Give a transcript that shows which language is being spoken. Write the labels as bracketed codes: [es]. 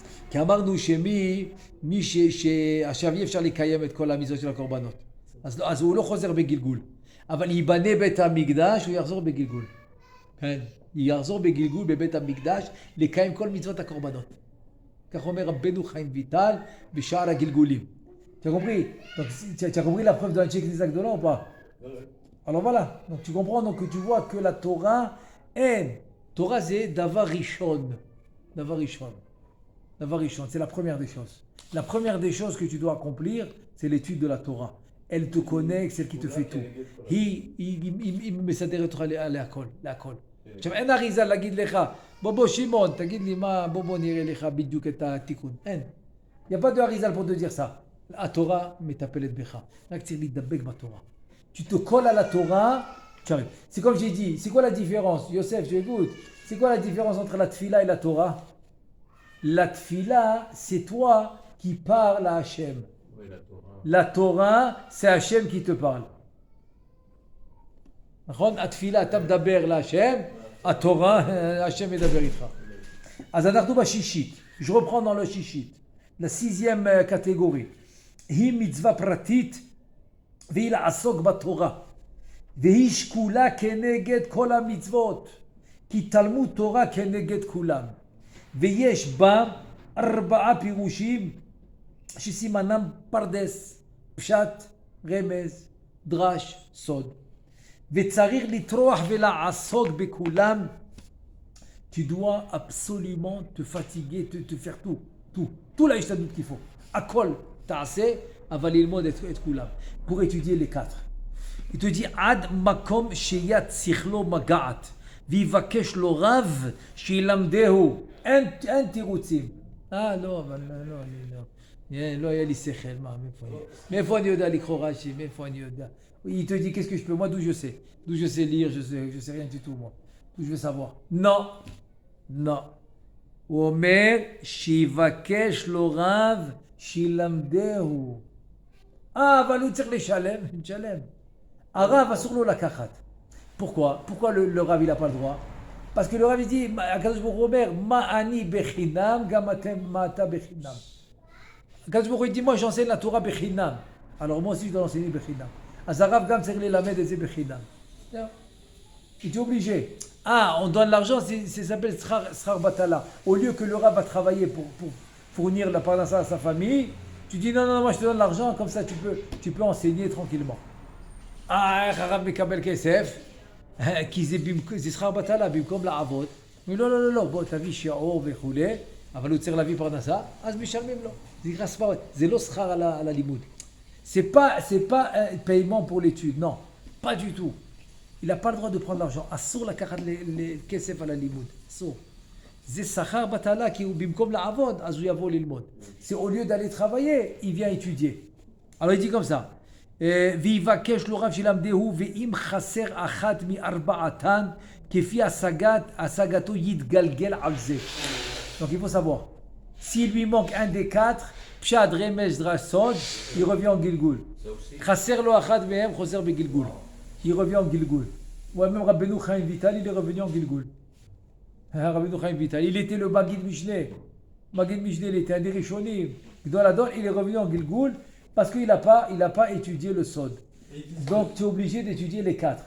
[he] כי אמרנו מי שעכשיו אי אפשר לקיים את כל המצוות של הקורבנות. אז הוא לא חוזר בגלגול. אבל ייבנה בית המקדש, הוא יחזור בגלגול. כן? יחזור בגלגול בבית המקדש לקיים כל מצוות הקורבנות. כך אומר רבנו חיים ויטל בשער הגלגולים. [fr] Tu as compris la preuve de la Knesset Agdola ou pas? Alors voilà, donc tu comprends donc que tu vois que la Torah est Torah c'est davar rishon. Davar rishon. Davar rishon, c'est la première des choses. La première des choses que tu dois accomplir, c'est l'étude de la Torah. Elle te connecte, celle qui te fait tout. [he] היא מסדרת אותך להכל. עכשיו אין אריזה להגיד לך, בוא שמעון, תגיד לי מה, בוא נראה לך בדיוק את התיקון. אין. [fr] Il n'y a pas de Harizal pour te dire ça. La Torah m'appelle Becha. Là, tu t'es Torah. Tu te colles à la Torah, tu arrives. C'est comme j'ai dit, c'est quoi la différence? Yosef, tu écoutes. C'est quoi la différence entre la Tfila et la Torah? La Tfila, c'est toi qui parles à Hachem. Oui, la Torah, c'est Hachem qui te parle. La Tfila, tu [he] m'daber la Hachem. [fr] La Torah, [he] Hachem medaber itra. אז אנחנו בשישית. [fr] Je reprends dans le שישית. La sixième catégorie. [he] היא מצווה פרטית והיא לעסוק בתורה. והיא שקולה כנגד כל המצוות. כי תלמוד תורה כנגד כולם. ויש בה 4 פירושים שסימנם פרדס, פשט, רמז, דרש, סוד. וצריך לטרוח ולעסוק בכולם. [fr] Tu dois absolument te fatiguer, te faire tout la histoire qu'il faut. [he] Akol, ta'aseh, aval ilmod et kulam. [fr] Pour étudier les 4. Il te dit, [he] ad makom sheyat sichlo maga'at. ויבקש לו רב שילמדהו. אין תירוצים. לא, אבל לא היה לי שכל. מאיפה אני יודע לקרוא רש"י? מאיפה אני יודע? [fr] Il te dit, qu'est-ce que je peux? Moi, d'où je sais? D'où je sais lire? Je sais rien du tout, moi. D'où je veux savoir? Non. [he] הוא אומר, שיבקש לו רב שילמדהו. אבל הוא צריך לשלם. נשלם. הרב אסור לו לקחת. [fr] Pourquoi le Rav il n'a pas le droit? Parce que le Rav il dit, Akadosh Baruch Hu Omer, [he] ma'ani bechinam, gamatem ma'ata bechinam. [fr] Akadosh Baruch Hu dit, moi j'enseigne la Torah bechinam. Alors moi aussi je dois l'enseigner bechinam. [he] Az Rav gam tzarich lelamed et [fr] c'est bechinam. Il est obligé. On donne l'argent, ça s'appelle srar batala. Au lieu que le Rav va travailler pour fournir la parnassa à sa famille, tu dis non, moi je te donne l'argent, comme ça tu peux enseigner tranquillement. [he] Rav mekabel kesef. כי זה שכר בטלה במקום לעבוד. לא, בוא תביא שיעור וכולי, אבל הוא צריך להביא פרנסה, אז משלמים לו. זה נקרא ספרות, זה לא שכר על הלימוד. [fr] C'est pas un paiement pour l'étude, non, pas du tout. Il n'a pas le droit de prendre l'argent. [he] אסור לקחת כסף על הלימוד, אסור. זה שכר בטלה, כי הוא במקום לעבוד, אז הוא יבוא ללמוד. [fr] C'est au lieu d'aller travailler, il vient étudier. Alors il dit comme ça. [he] ויבקש לו רב שילמדהו ואם חסר אחת מארבעתן כפי השגתו יתגלגל על זה. [fr] Donc il faut savoir, s'il lui manque un des 4, פשט רמז דרש סוד, il revient en גלגול. [he] חסר לו אחת מהם, חוזר בגלגול. [fr] il revient en גלגול. même רבנו חיים ויטל, il est revenu en גלגול. רבנו חיים ויטל, il était le Maggid Mishneh. Maggid Mishneh, il était un des Rishonim. גדול הדור, il est revenu en גלגול. Parce qu'il n'a pas étudié le Sod. Donc tu es obligé d'étudier les 4.